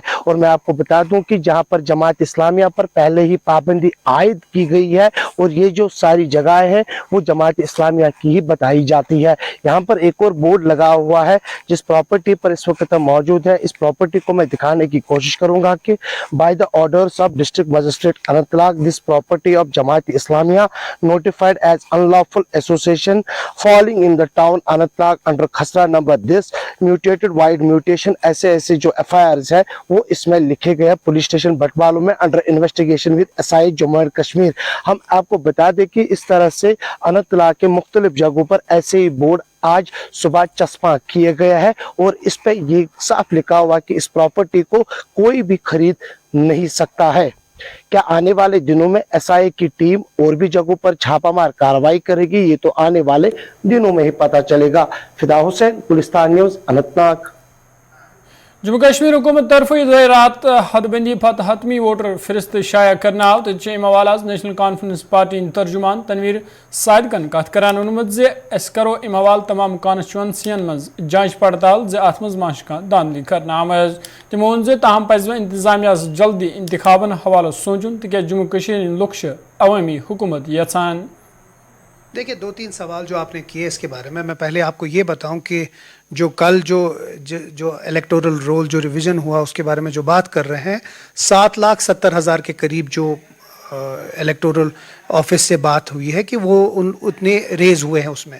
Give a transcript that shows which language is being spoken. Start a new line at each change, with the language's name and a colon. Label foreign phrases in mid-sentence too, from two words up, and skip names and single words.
Hindi: और मैं आपको बता दूं कि जहां पर जमात इस्लामिया पर पहले ही पाबंदी आयद की गई है और ये जो सारी जगहें हैं वो जमात इस्लामिया की ही बताई जाती है। यहाँ पर एक और बोर्ड लगा हुआ है जिस प्रॉपर्टी पर इस वक्त मौजूद है। इस प्रॉपर्टी को मैं दिखाने की कोशिश करूंगा कि
English: by the orders of district magistrate Anantnag this property of Jamaat Islamiyah notified as unlawful association falling in the town Anantnag under
Hindi: खसरा नंबर
English: this mutated wide mutation
Hindi: ऐसे जो FIRs है वो इसमें लिखे गए
English: police station
Hindi: बटवालों में
English: under investigation with SIA Jammu and Kashmir.
Hindi: हम आपको बता दें कि इस तरह से अनंतनाग के मुख्तलिफ जगहों पर ऐसे ही बोर्ड आज सुबह चस्पा किए गया है और इस पे ये साफ लिखा हुआ कि इस प्रॉपर्टी को कोई भी खरीद नहीं सकता है। क्या आने वाले दिनों में SIA की टीम और भी जगहों पर छापामार कार्रवाई करेगी, ये तो आने वाले दिनों में ही पता चलेगा। फिदा हुसैन, गुलिस्तान न्यूज़, अनंतनाग।
Kashmiri: जम्मू कश्मीर हुकूमत तरफ रात हदबंदी पत हतमी वोटर फरिस्त शाया करना आव तो हवाला नेशनल कॉन्फ्रेंस पार्टी तर्जुमान तनवीर सादिकन कत करान वोनमुत करो अम हवाल तमाम कॉन्स्टिट्यूंसियन मज जांच पड़ताल अत मज मा धांधली कर आमज। तमो वोन ताहम पज इंतजामिया जल्दी इंतखाबन हवालो सोचुन तिक जम्मू कश्मीर लुक अवामी हुकूमत यछान।
Hindi: देखिए 2-3 सवाल जो आपने किए इसके बारे में, मैं पहले आपको ये बताऊं कि जो कल जो
English: electoral roll
Hindi: जो रिवीजन हुआ उसके बारे में जो बात कर रहे हैं, 7,70,000 के करीब जो
English: electoral office
Hindi: से बात हुई है कि वो उतने रेज हुए हैं उसमें।